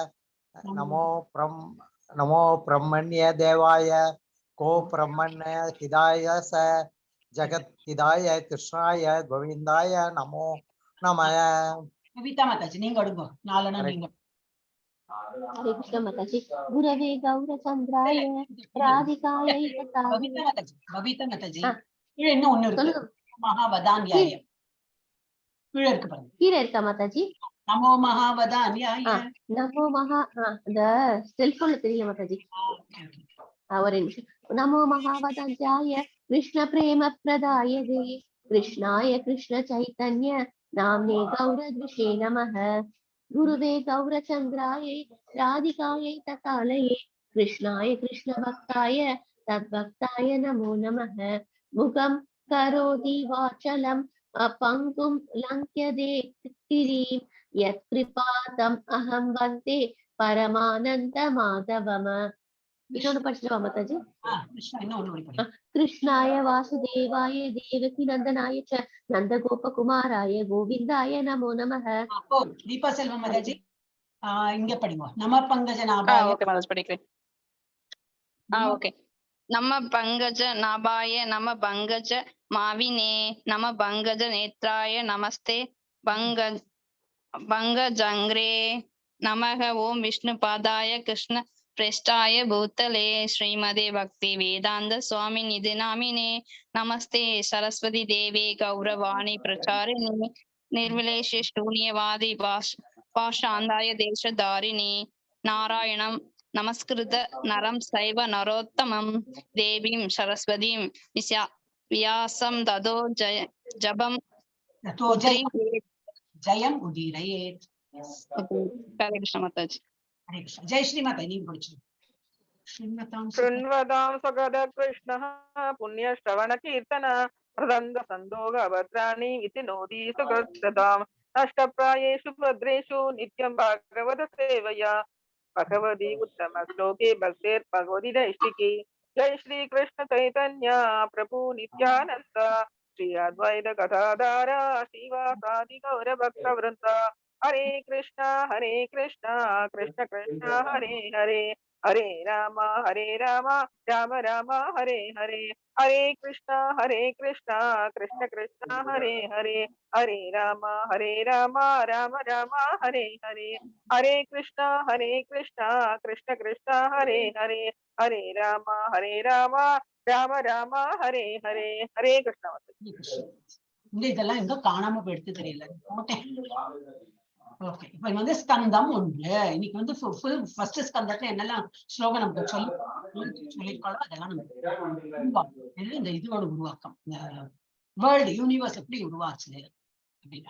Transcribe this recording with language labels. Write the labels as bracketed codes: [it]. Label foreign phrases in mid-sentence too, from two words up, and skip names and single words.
[sa] नमो ब्रह्मण्य देवाय को ब्रह्मण्य हिदाय स जगत हिदाय कृष्णाय गोविंदाय नमो नमः. [ta] கவிதா மாதாஜி நீங்க அடுங்க. 4 நீங்க. [sa] हरे कृष्ण माताजी. गुरवे गौरचंद्राय राधिकायै [ta] கவிதா மாதாஜி இன்னும் ஒண்ணு இருக்கு, மகாவதான்யாய. கீழே இருக்கா மாதாஜி? [sa] नमो महावदान्याय. [ta] நமோ இந்த செல்போன்ல தெரியல மாதாஜி. ஒரு நிமிஷம். [sa] नमो महावदान्याय कृष्ण प्रेम प्रदाय कृष्णाय कृष्ण चैतन्य नाम्ने गौरत्विषे नमः. गुरुवे गौरचंद्राय राधिकायै तकालये कृष्णाय कृष्ण भक्ताय तद्भक्ताय नमो नमः. मुखं करोति वाचलं पंकुं लङ्घ्यते गिरिं यत्कृपातम् अहं वन्दे परमानन्द माधवम्. [ta] இன்னொன்னு படிச்சுட்டு மாதாஜி. [sa] कृष्णाय वासुदेवाय देवकी नंदनाय च नंद गोपकुमाराय गोविंदाय नमो नमः. [ta] दीपा सेल्वम माताजी இங்க படிங்க. [sa] नमः पङ्कज नाभाय. [ta] ஓகே மாதாஜி படிக்கிறேன். ஓகே. [sa] नमः पङ्कज नाभाय नमः पङ्कज मालिने नमः पङ्कज नेत्राय नमस्ते पङ्कज अङ्घ्रये नमः. ॐ विष्णु पादाय कृष्ण प्रेष्ठाय भूतले श्रीमदे भक्ति वेदांत स्वामी निधि नामिने नमस्ते सरस्वती देवे गौरवाणी प्रचारिणे निर्विलेश शून्यवादी पाषांदाय देशधारिणे नारायणं नमस्कृत नरं सैव नरोत्तमं देवीं सरस्वतीं व्यासं ततो जपं जयम् उदीरयेत्. हरे कृष्ण माताजी. हरे कृष्ण. [ta] ஜெய் ஸ்ரீமாதா, நீங்க படிச்சு. [sa] शृण्वतां सगद कृष्णः पुण्यश्रवणकीर्तन प्रदन्द सन्दोगभद्राणि इति नोदी सुकृतताम् अष्टप्रायेषु भद्रेषु नित्यं भागवत सेवया भगवती उत्तम श्लोके भक्तिर्भगवती नैष्टिकी. जय श्री कृष्ण चैतन्य प्रभु नित्यानंद श्री अद्वैत गदाधर श्रीवासादि गौर भक्त वृंद. हरे कृष्ण कृष्ण कृष्ण हरे हरे हरे राम राम राम हरे हरे. हरे कृष्ण कृष्ण कृष्ण हरे हरे हरे राम राम राम हरे हरे. हरे कृष्ण कृष्ण कृष्ण हरे हरे हरे राम राम राम हरे हरे. हरे कृष्ण. [ta] இந்த இதெல்லாம் எங்க காணாம போயிடுத்து தெரியல. ஓகே, இப்ப வந்து ஸ்கந்தம் 1. இன்னைக்கு வந்து ஃபர்ஸ்ட் ஸ்கந்தத்துல என்னெல்லாம் ஸ்லோகம் நமக்கு சொல்லிருக்காளோ அதெல்லாம் நம்ம இந்த இதோட உருவாக்கம், இந்த [en] world universe [ta] எப்படி உருவாச்சு அப்படின்னு.